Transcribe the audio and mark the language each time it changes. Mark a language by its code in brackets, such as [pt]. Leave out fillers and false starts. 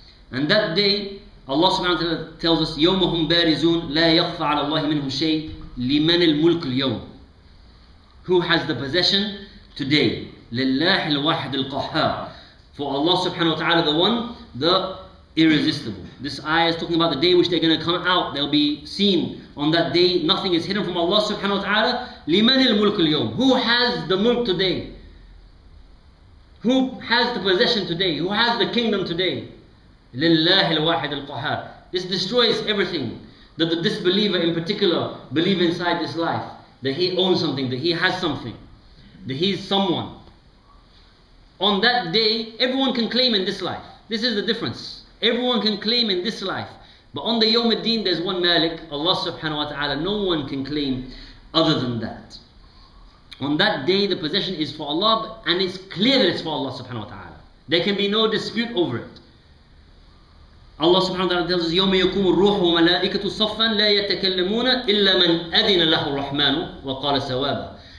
[en] And that day, Allah subhanahu wa ta'ala tells us, [ar] يَوْمَهُمْ بَارِزُونَ لَا يَخْفَى عَلَى اللَّهِ مِنْهُمْ شَيْءٍ لِمَنِ الْمُلْكُ الْيَوْمِ. [en] Who has the possession today? [ar] لِلَّهِ الْوَاحِدِ الْقَهَّارِ. [en] For Allah subhanahu wa ta'ala, the one, the irresistible. This ayah is talking about the day which they're going to come out. They'll be seen on that day. Nothing is hidden from Allah subhanahu wa ta'ala. [ar] لِمَنِ الْمُلْكُ الْيَوْمِ. [en] Who has the mulk today? Who has the possession today? Who has the kingdom today? [ar] لِلَّهِ الْوَاحِدِ الْقَهَّارِ. [en] This destroys everything that the disbeliever in particular believe inside this life. That he owns something, that he has something, that he is someone. On that day, everyone can claim in this life. This is the difference. Everyone can claim in this life. But on the Yawm al-Din, there's one Malik, Allah subhanahu wa ta'ala. No one can claim other than that. On that day, the possession is for Allah, and it's clear that it's for Allah subhanahu wa ta'ala. There can be no dispute over it. Allah subhanahu wa ta'ala tells us, [ar] يَوْمَ يَكُومُ الرُّوحُ وَمَلَائِكَةُ صَفًّا لَا يَتَكَلَّمُونَ إِلَّا مَنْ أَذِنَ لَهُ الرَّحْمَنُ وَقَالَ سَوَابًا.